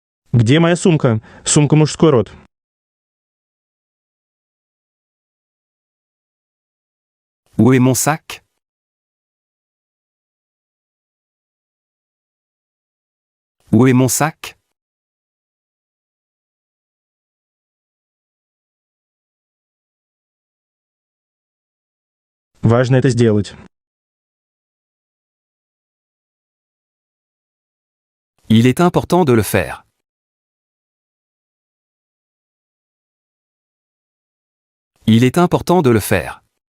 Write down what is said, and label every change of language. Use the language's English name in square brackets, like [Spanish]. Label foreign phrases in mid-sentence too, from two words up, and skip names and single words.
[Russian] Где моя сумка? Сумка мужской род. [French] Où est mon sac? Où est mon sac? [Russian] Важно это сделать. [French] Il est important de le faire. Il est important de le faire.